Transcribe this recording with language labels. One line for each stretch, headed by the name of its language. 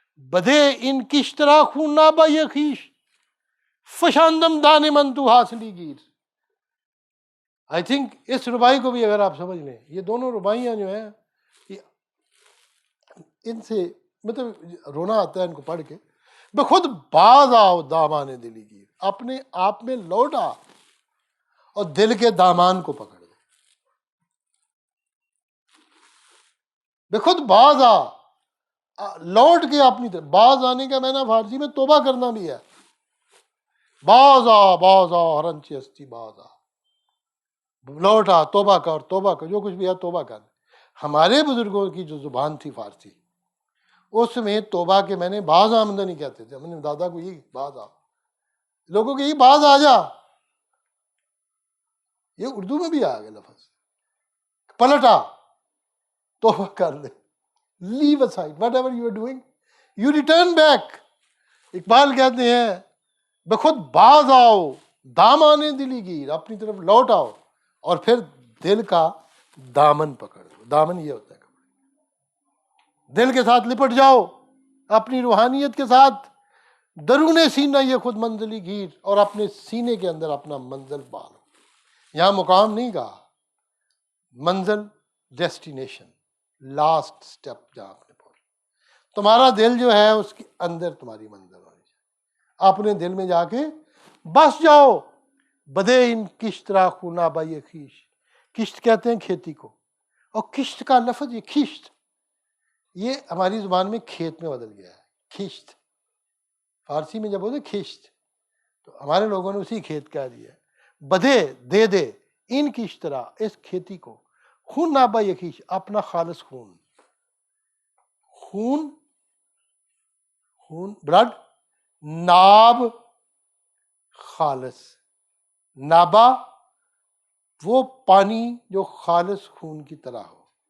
Persian: بدے ان کشترا خون نابا یخیش، فشاندم دان من تو حاصلی گیر.
English: I think
Urdu: اس ربائی کو بھی اگر آپ سمجھ لیں، یہ دونوں ربائیاں جو ہیں ان سے مطلب رونا آتا ہے ان کو پڑھ کے.
Persian: بخود باز آؤ دامان دلی گیر،
Urdu: اپنے آپ میں لوٹ آ اور دل کے دامان کو پکڑ. بے خود باز آ، لوٹ کے اپنی طرف. باز آنے کا معنی فارسی میں توبہ کرنا بھی ہے. باز آ ہرنچی ہستی باز آ، لوٹ آ، توبہ کر جو کچھ بھی ہے توبہ کر. ہمارے بزرگوں کی جو زبان تھی فارسی، اس میں توبہ کے میں نے باز آمدنی کہتے تھے. ہم نے دادا کو یہی باز آ، لوگوں کو یہی باز آ جا، یہ اردو میں بھی آ گیا لفظ. پلٹا، توبہ کر لے.
English: Leave aside whatever you are doing, you return back.
Urdu: Iqbal کہتے ہیں
Persian: بخود باز آؤ دامانے دلی گیر،
Urdu: اپنی طرف لوٹ آؤ اور پھر دل کا دامن پکڑ دو. دامن یہ ہوتا ہے دل کے ساتھ لپٹ جاؤ اپنی روحانیت کے ساتھ.
Persian: درون سینہ یہ خود منزلی گیر،
Urdu: اور اپنے سینے کے اندر اپنا منزل پالو. یہاں مقام نہیں کہا، منزل، ڈیسٹینیشن، لاسٹ سٹیپ جہاں آپ نے پہنچا. تمہارا دل جو ہے اس کے اندر تمہاری منزل ہونی چاہیے. اپنے دل میں جا کے بس جاؤ.
Persian: بدے ان کشت را خونا بائی خیش،
Urdu: کشت کہتے ہیں کھیتی کو، اور کشت کا لفظ یہ کشت، یہ ہماری زبان میں کھیت میں بدل گیا ہے. کشت فارسی میں جب بولتے کھشت تو ہمارے لوگوں نے اسی کھیت کہہ دیا. بدے دے دے ان کشترا، اس کھیتی کو،
Persian: خون نابا یخیش،
Urdu: اپنا خالص خون. خون، خون بلڈ، ناب خالص، نابا وہ پانی جو خالص خون کی طرح ہو.